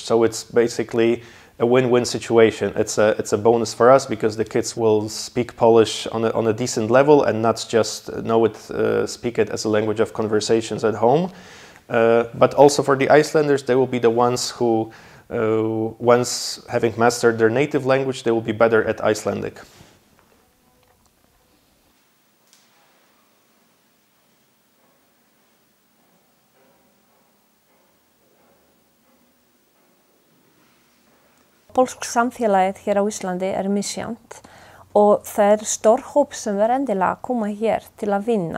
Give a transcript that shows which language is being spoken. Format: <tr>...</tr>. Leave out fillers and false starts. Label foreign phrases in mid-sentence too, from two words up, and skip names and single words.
<en>So it's basically a win-win situation. It's a bonus for us because the kids will speak Polish on a decent level and not just speak it as a language of conversations at home. But also for the Icelanders, they will be the ones who, once having mastered their native language, they will be better at Icelandic.</en> <is>Pólsk samfélagið hér á Íslandi misjafnt og það stór hóp sem endilega að koma hér til að vinna.</is>